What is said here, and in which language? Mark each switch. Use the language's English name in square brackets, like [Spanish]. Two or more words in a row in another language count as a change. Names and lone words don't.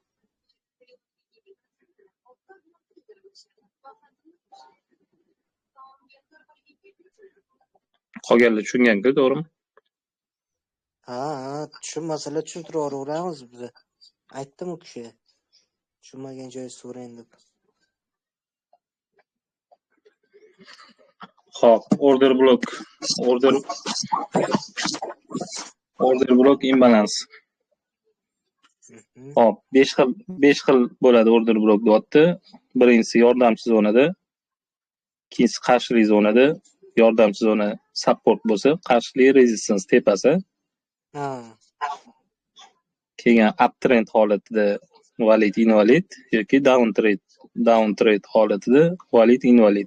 [Uzbek] Qolganlar tushungan-ku, to'g'rimi? Ha, tushunmasalar tushuntiraveramiz biz. Aytdim u kishi. Tushunmagan joyi so'rang deb. Xo'p, [English] order block imbalance. [Uzbek] Xo'p, 5 xil bo'ladi [English] order block [Uzbek] deyapti. Birinchisi yordamchi zonada, ikkinchisi qarshilik zonada, yordamchi zona support bo'lsa, qarshilik resistance tepasi. Ha. Keyin uptrend holatida [English] valid invalid [Uzbek] yoki downtrend holatida [English] valid invalid.